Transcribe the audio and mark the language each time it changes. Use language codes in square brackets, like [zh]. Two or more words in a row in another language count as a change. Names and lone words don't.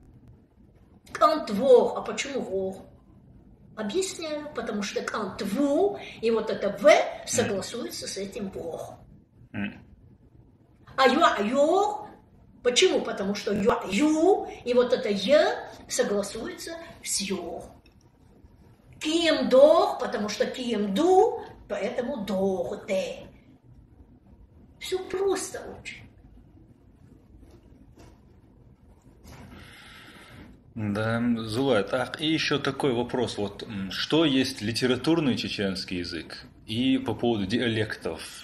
[ce] Кант вох, [ru] а почему вох? Объясняю, потому что кант «ву», и вот это «в» согласуется с этим «вох». А «ю», почему? Потому что «ю», и вот это «я» согласуется с «ю». [ce] «Кием дох», [ru] потому что [ce] «кием ду», [ru] поэтому [ce] «дох де». [ru] Все просто очень. Да, Зулай, так, и еще такой вопрос. Вот что есть литературный чеченский язык? И по поводу диалектов.